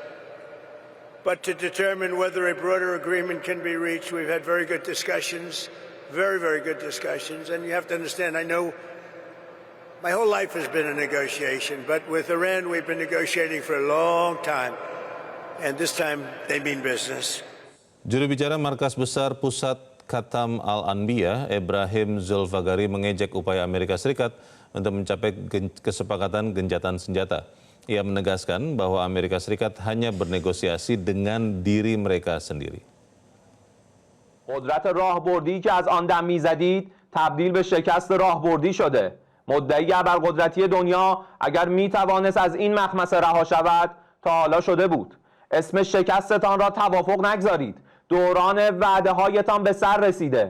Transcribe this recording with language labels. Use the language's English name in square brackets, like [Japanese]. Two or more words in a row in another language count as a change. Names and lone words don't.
[English] But to determine whether a broader agreement can be reached, we've had very good discussions, very, very good discussions. And you have to understand, I know my whole life has been a negotiation, but with Iran we've been negotiating for a long time, and this time they mean business. [Indonesian] Juru bicara Markas Besar Pusat Khatam Al-Anbiya, Ibrahim Zulfagari, mengejek upaya Amerika Serikat untuk mencapai kesepakatan gencatan senjata. Ia menegaskan bahwa Amerika Serikat hanya bernegosiasi dengan diri mereka sendiri. [Persian] قدرت راهبردی که از آن دم می‌زدید تبدیل به شکست راهبردی شده. مدعی ابرقدرتی دنیا اگر میتوانست از این مخمصه رها شود تا حالا شده بود. اسم شکستتان را توافق نگذارید. دوران وعده هایتان به سر رسیده.